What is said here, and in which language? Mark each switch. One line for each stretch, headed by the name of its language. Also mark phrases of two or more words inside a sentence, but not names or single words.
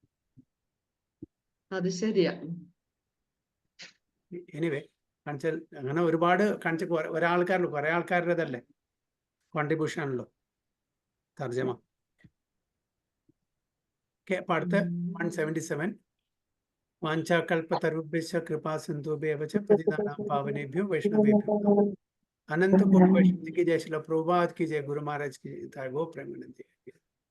Malayalam: അത് ശരിയാ. എനിവേ കാണിച്ചാൽ അങ്ങനെ ഒരുപാട് കാണിച്ച കുറെ ആൾക്കാരുടേതല്ലേ കോൺട്രിബ്യൂഷൻ ആണല്ലോ തർജ്ജമ. അപ്പൊ അടുത്ത
Hindi: 177
Sanskrit: വാഞ്ചാകൽപതരുഭ്യശ്ച കൃപാ സിന്ധുഭ്യവ ച പതിതാനാം പാവനേഭ്യോ വൈഷ്ണവേഭ്യോ
Hindi: अनंत कोटि वैष्णव की जय, श्रील प्रभुपाद की जय, गुरु महाराज की जय, गो प्रेमानंद।